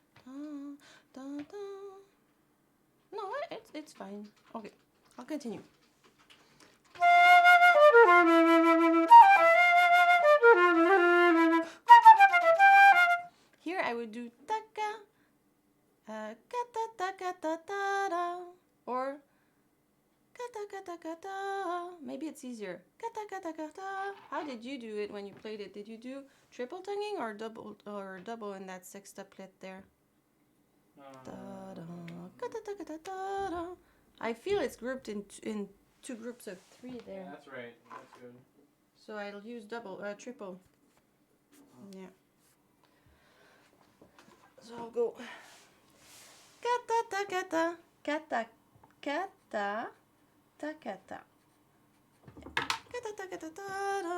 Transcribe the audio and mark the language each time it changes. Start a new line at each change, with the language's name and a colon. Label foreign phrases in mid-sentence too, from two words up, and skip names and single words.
English: No, it's fine. Okay, I'll continue. Here I would do taka, kata taka ta ta da, or kata kata kata. Maybe it's easier. Kata kata kata. How did you do it when you played it? Did you do triple tonguing or double in that sextuplet there? Da da kata kata kata da. I feel it's grouped in two groups of 3 there. Yeah, that's right. That's good. So I'll use triple. Yeah. So I'll go kata ta kata kata kata ta kata kata ta kata ta da.